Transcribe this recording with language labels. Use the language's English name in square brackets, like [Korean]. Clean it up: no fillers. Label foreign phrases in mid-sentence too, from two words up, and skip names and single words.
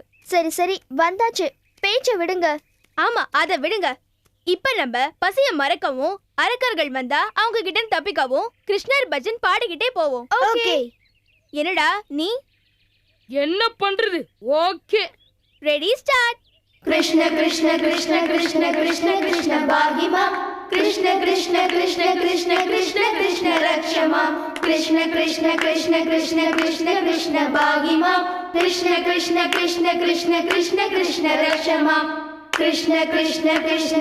[Tamil] சரி சரி, வந்தாச்சு, பேச்ச விடுங்க. ஆமா, அத விடுங்க. இப்ப நம்ம பசிய மறக்கவும், அரக்கர்கள் வந்தா அவங்க கிட்ட தப்பிக்கவும் கிருஷ்ணர் பஜன் பாடிக்கிட்டே போவோம். ஓகே. என்னடா நீ என்ன பண்றது? ஓகே, [English] ready, start. [Sanskrit] कृष्ण कृष्ण कृष्ण कृष्ण कृष्ण कृष्ण भागि मां कृष्ण कृष्ण कृष्ण कृष्ण कृष्ण कृष्ण रक्ष मां कृष्ण कृष्ण कृष्ण कृष्ण कृष्ण कृष्ण भागि मां कृष्ण कृष्ण कृष्ण कृष्ण कृष्ण कृष्ण रक्ष मां कृष्ण कृष्ण कृष्ण